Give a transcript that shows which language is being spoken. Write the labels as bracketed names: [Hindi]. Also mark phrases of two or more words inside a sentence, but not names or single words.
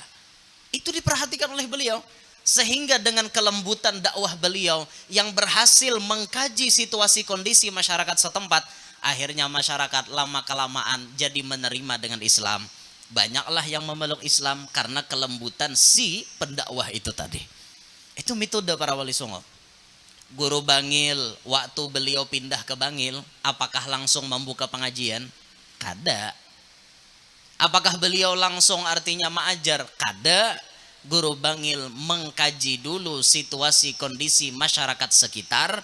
[Indonesian] Itu diperhatikan oleh beliau. Sehingga dengan kelembutan dakwah beliau yang berhasil mengkaji situasi kondisi masyarakat setempat, akhirnya masyarakat lama-kelamaan jadi menerima dengan Islam. Banyaklah yang memeluk Islam karena kelembutan si pendakwah itu tadi. Itu metode para wali songo. Guru Bangil, waktu beliau pindah ke Bangil, apakah langsung membuka pengajian? Kada. Apakah beliau langsung artinya mengajar? Kada. Guru Bangil mengkaji dulu situasi kondisi masyarakat sekitar.